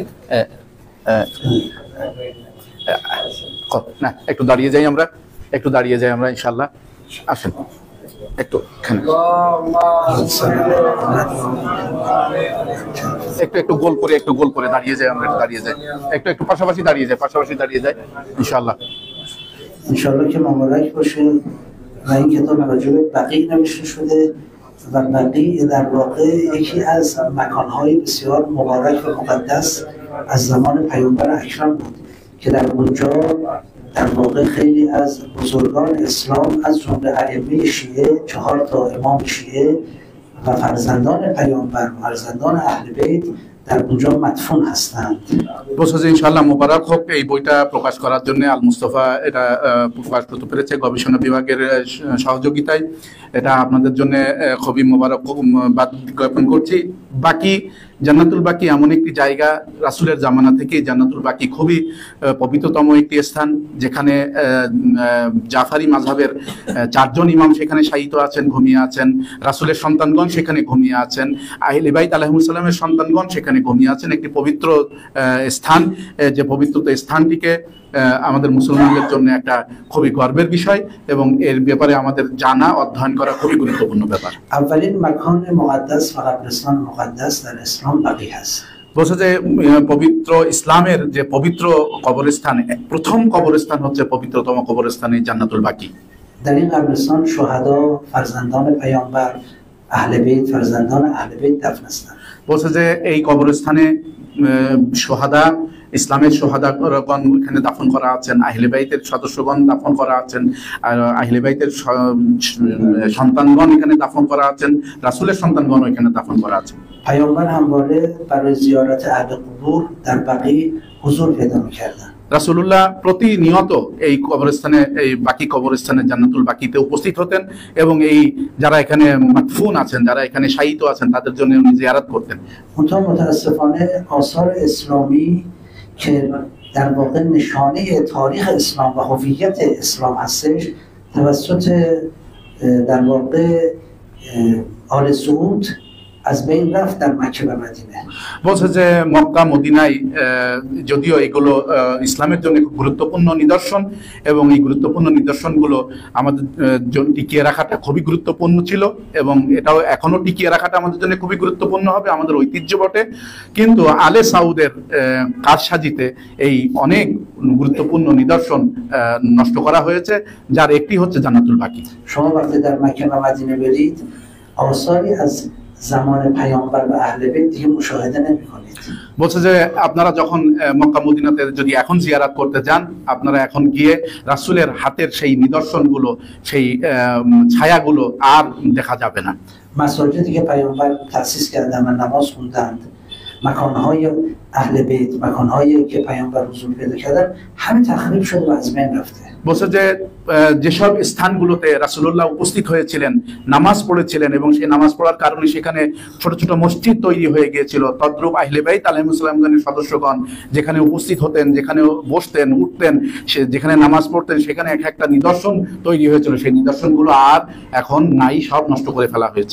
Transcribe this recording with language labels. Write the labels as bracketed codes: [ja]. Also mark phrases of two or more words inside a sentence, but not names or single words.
[bn] না একটু দাঁড়িয়ে যাই আমরা ইনশাল্লাহ। আসেন একটু একটু গোল করে দাঁড়িয়ে যাই আমরা, একটু পাশাপাশি দাঁড়িয়ে যাই ইনশাল্লাহ [fa] که مبارک باشه. و این کتاب راجع به بقیع نوشته شده و بقیع در واقع یکی از مکانهای بسیار مبارک و مقدس از زمان پیامبر اکرم بود که در اونجا در واقع خیلی از بزرگان اسلام از جمله ائمه شیعه، 4 تا امام شیعه و فرزندان پیامبر و فرزندان اهل بیت در اونجا مدفون هستند. [bn] বলছে যে ইনশাআল্লাহ মোবারক হোক এই বইটা প্রকাশ করার জন্য আল মুস্তফা এটা প্রকাশ করতে পেরেছে গবেষণা বিভাগের সহযোগিতায়। এটা আপনাদের জন্য খুবই মোবারক জ্ঞাপন করছি। বাকি জান্নাতুল বাকি এমন একটি জায়গা, রাসূলের জামানা থেকে জান্নাতুল বাকি খুবই পবিত্রতম একটি স্থান, যেখানে জাফারি মাযহাবের 4 জন ইমাম সেখানে শায়িত আছেন, ঘুমিয়ে আছেন। রাসূলের সন্তানগণ সেখানে ঘুমিয়ে আছেন, আহলে বাইত [ar] عليهم السلام [bn] সন্তানগণ সেখানে ঘুমিয়ে আছেন। একটি পবিত্র স্থান, যে পবিত্রতা স্থানটিকে আমাদের মুসলমানদের জন্য একটা খুবই গর্বের বিষয় এবং এর ব্যাপারে আমাদের জানা অধ্যয়ন করা খুবই গুরুত্বপূর্ণ ব্যাপার। [fa] اولین مکان مقدس و قبرستان مقدس در اسلام بقیع است. [bn] বলছে যে পবিত্র ইসলামের যে পবিত্র কবরস্থান, প্রথম কবরস্থান হচ্ছে পবিত্রতম কবরস্থানে জান্নাতুল বাকি। [fa] در این قبرستان شهدا، فرزندان پیامبر، اهل بیت، فرزندان اهل بیت دفن هستند. [bn] বলছে যে এই কবরস্থানে শহাদা, ইসলামের শহাদাগণ এখানে দাফন করা আছেন, আহলে বাইতের সদস্যগণ দাফন করা আছেন, আর আহলে বাইতের সন্তানগণ এখানে দাফন করা আছেন, রাসূলের সন্তানগণ এখানে দাফন করা আছেন। [fa] پیامبر همواره برای زیارت اهل قبور در بقیع حضور پیدا می‌کردند. [bn] রাসূলুল্লাহ প্রতিনিয়ত এই কবরস্থানে, এই বাকি কবরস্থানে জান্নাতুল বাকিতে উপস্থিত হতেন এবং এই যারা এখানে মাদফুন আছেন, যারা এখানে শায়িত আছেন তাদের জন্য উনি জিয়ারত করতেন। [fa] متاسفانه آثار اسلامی که در واقع نشانه تاریخ اسلام و هویت اسلام هستش توسط در واقع آل سعود از بین رفت در مکه و مدینه. [bn] বলছে যে মক্কা মদিনায় যদিও এগুলো ইসলামের জন্য খুব গুরুত্বপূর্ণ নিদর্শন এবং এই গুরুত্বপূর্ণ নিদর্শনগুলো আমাদের জন্য টিকিয়ে রাখাটা খুবই গুরুত্বপূর্ণ ছিল এবং এটাও এখনো টিকিয়ে রাখাটা আমাদের জন্য খুবই গুরুত্বপূর্ণ হবে, আমাদের ঐতিহ্য বটে। কিন্তু আলে সাউদের কারসাজিতে এই অনেক গুরুত্বপূর্ণ নিদর্শন নষ্ট করা হয়েছে, যার একটি হচ্ছে জান্নাতুল বাকি। [fa] شما وقتی در مکه و مدینه برید آثاری از زمان پیامبر و اهل بیت دیگه مشاهده نمی‌کنید. [bn] বলছে যে আপনারা যখন মক্কা মদিনাতে যদি এখন জিয়ারত করতে যান, আপনারা এখন গিয়ে রাসূলের হাতের সেই নিদর্শনগুলো, সেই ছায়াগুলো আর দেখা যাবে না। [fa] مساجدی که پیامبر تأسیس کردند و نماز خوندند، مکان‌های اهل بیت، مکان‌هایی که پیامبر حضور پیدا کردن، همه تخریب شد و از بین رفته. [bn] বলছে যে যেসব স্থানগুলোতে রাসূলুল্লাহ উপস্থিত হয়েছিলেন, নামাজ পড়েছিলেন এবং সেই নামাজ পড়ার কারণে সেখানে ছোট ছোট মসজিদ তৈরি হয়ে গিয়েছিল, তদ্রূপ আহলে বাইত [ar] عليهم السلام [bn] সদস্যগণ যেখানে উপস্থিত হতেন, যেখানে বসতেন, উঠতেন, যেখানে নামাজ পড়তেন, সেখানে এক একটা নিদর্শন তৈরি হয়েছিল, সেই নিদর্শনগুলো আর এখন নাই, সব নষ্ট করে ফেলা হয়েছে।